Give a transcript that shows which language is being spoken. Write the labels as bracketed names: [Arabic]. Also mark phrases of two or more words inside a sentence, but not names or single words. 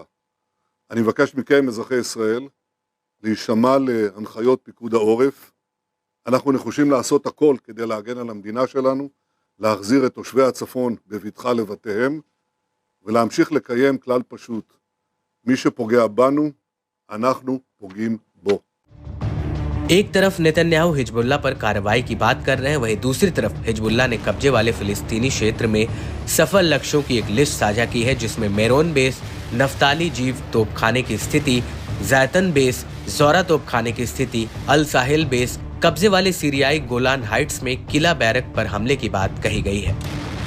[Hebrew] אני מבקש מכם, אזרחי ישראל, להישמע להנחיות פיקוד העורף. אנחנו נחושים לעשות הכל כדי להגן על המדינה שלנו, להחזיר את תושבי הצפון בבטחה לבתיהם, ולהמשיך לקיים כלל פשוט. מי שפוגע בנו, אנחנו פוגעים בו. [Hindi] एक तरफ नेतन्याहू हिजबुल्लाह पर कार्रवाई की बात कर रहे हैं, वहीं दूसरी तरफ हिजबुल्लाह ने कब्जे वाले फिलिस्तीनी क्षेत्र में सफल लक्ष्यों की एक लिस्ट साझा की है, जिसमें मेरोन बेस, नफ्ताली जीव तोपखाने की स्थिति, जैतन बेस, ज़ोरा तोपखाने की स्थिति, अल साहिल बेस, कब्जे वाले सीरियाई गोलान हाइट्स में किला बैरक पर हमले की बात कही गई है।